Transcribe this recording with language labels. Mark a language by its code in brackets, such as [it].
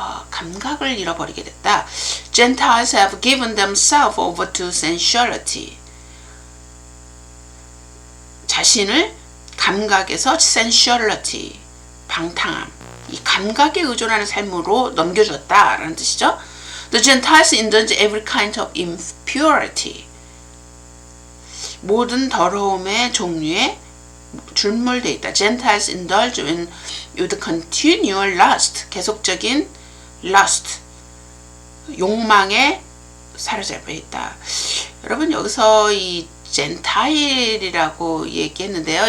[ko] 감각을 잃어버리게 됐다. [en] Gentiles have given themselves over to sensuality. [ko] 자신을 감각에서 sensuality, 방탕함, 이 감각에 의존하는 삶으로 넘겨줬다라는 뜻이죠. [en] The Gentiles indulge every kind of impurity. [ko] 모든 더러움의 종류에 줄물되어 있다. [en] Gentiles indulge in with continual lust. [ko] 계속적인 lust. 욕망에 사로잡혀 있다. 여러분 여기서 이 젠타일이라고 얘기했는데요.